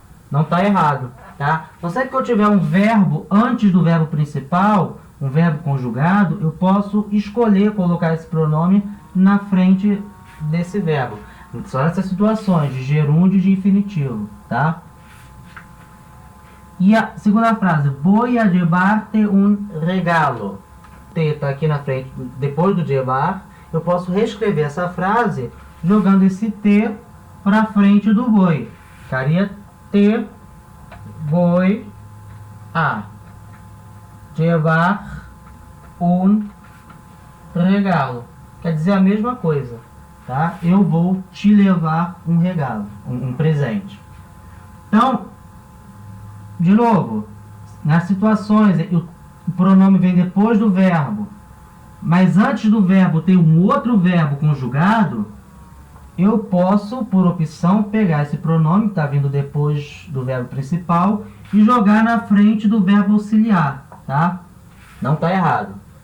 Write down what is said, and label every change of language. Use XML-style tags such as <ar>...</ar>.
<pt>Não está errado, tá? Então, sempre que eu tiver um verbo antes do verbo principal, um verbo conjugado, eu posso escolher colocar esse pronome na frente desse verbo. São essas situações de gerúndio e de infinitivo, tá? E a segunda frase,</pt> <es>voy a llevarte un regalo.</es> <pt>T está aqui na frente, depois do llevar, eu posso reescrever essa frase jogando esse T para frente do voy. Ficaria</pt> <es>te voy a llevar un regalo.</es> <pt>Quer dizer a mesma coisa, tá? Eu vou te levar um regalo, um presente. Então, de novo, nas situações o pronome vem depois do verbo, mas antes do verbo tem um outro verbo conjugado, eu posso, por opção, pegar esse pronome que está vindo depois do verbo principal e jogar na frente do verbo auxiliar, tá? Não está errado.</pt>